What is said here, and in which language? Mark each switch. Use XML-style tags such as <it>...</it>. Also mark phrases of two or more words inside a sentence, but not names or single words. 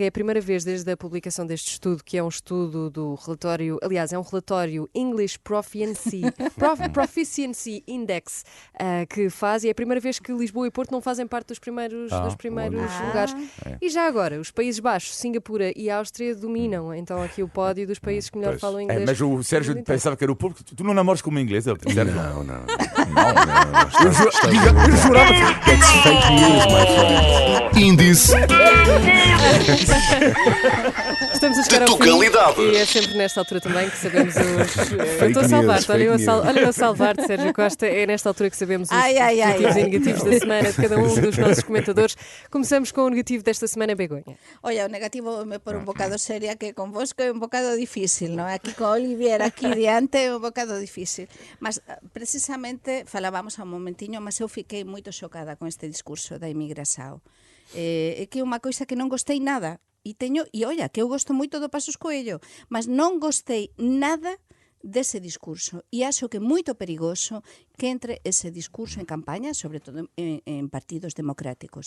<pt>É a primeira vez desde a publicação deste estudo, que é um estudo do relatório, aliás, é um relatório English Proficiency Index que faz, e é a primeira vez que Lisboa e Porto não fazem parte dos primeiros lugares. E já agora, os Países Baixos, Singapura e Áustria dominam então aqui o pódio dos países que melhor Pois. falam inglês. Mas o Sérgio pensava que era o público. Tu não namoras como inglês, Sérgio? Não. Eu jurava que...</pt> <en>That's fake news, my friend.</en> <pt>Índice Estamos a chegar de ao fim Tugalidade. e é sempre nesta altura também que sabemos os... Eu</pt> <en>Fake</en> <pt>estou a salvar-te,</pt> <en>news,</en> <pt>olha eu a salvar-te, Sérgio Costa. É nesta altura que sabemos os Ai, ai, ai, positivos e ai. negativos da semana de cada um dos nossos comentadores. Começamos com o negativo desta semana, Begonha.</pt> <gl>Oye, o negativo me por un bocado seria que convosco é un bocado difícil, non? Aquí con Olivier aquí diante é un bocado difícil. Mas precisamente falábamos há un momentiño, mas eu fiquei moito xocada con este discurso da inmigración. É que é unha coisa que non gostei nada. E olla, que eu gosto moito do Pasos Coelho, mas non gostei nada dese discurso e acho que é moito perigoso que entre ese discurso en campaña, sobre todo en partidos democráticos.</gl>